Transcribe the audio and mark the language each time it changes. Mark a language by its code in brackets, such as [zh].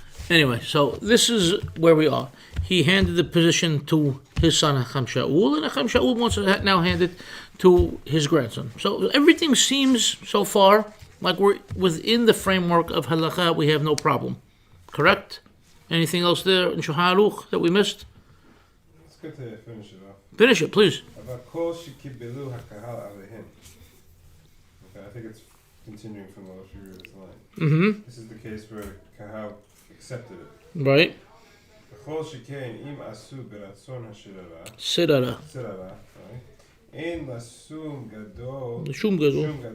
[en] Anyway, so this is where we are. He handed the position to his son Hacham Shaul, and Hacham Shaul wants to now hand it to his grandson. So everything seems so far like we're within the framework of halakha. We have no problem. Correct? Anything else there in Shulchan Aruch that we missed? It's good to finish it off. Finish it, please. [he] אבל כל שקיבלו הקהל עליהם. [en] Okay, I think it's continuing from the previous line. Mm-hmm. This is the case where Kahal accepted it. Right. [he] בכל שכן אם עשו ברצון Sirara. סררה, אין לשום גדול שום גדול.